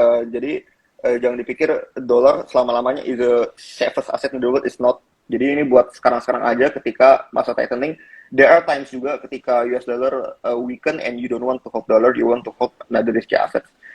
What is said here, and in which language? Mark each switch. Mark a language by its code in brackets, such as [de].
[id] Jadi jangan dipikir dolar selama-lamanya [en] is the safest asset in the world, is not. [id] Jadi ini buat sekarang-sekarang aja ketika masa tightening. [en] There are times juga ketika US dollar weaken and you don't want to hold dollar, you want to hold another risky assets.